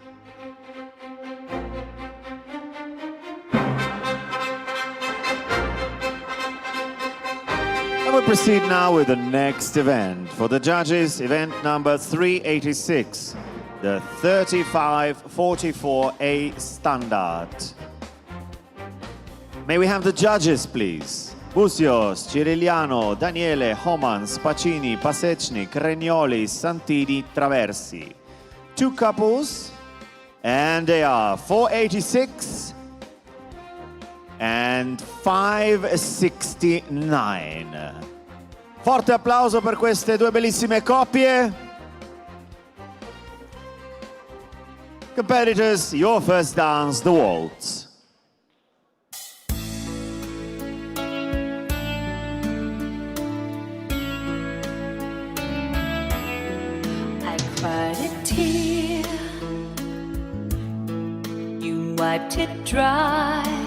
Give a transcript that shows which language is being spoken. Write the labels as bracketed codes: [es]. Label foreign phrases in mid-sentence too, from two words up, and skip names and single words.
[en] And we proceed now with the next event. For the judges, event number 386, the 35-44 A standard. May we have the judges, please? Busios, Ciriliano, Daniele, Homan, Spacini, Pasechnik, Regnoli, Santini, Traversi. Two couples, and they are 486 and 569. [it] Forte applauso per queste due bellissime coppie. [en] Competitors, your first dance, the waltz. cried a tear, you wiped it dry.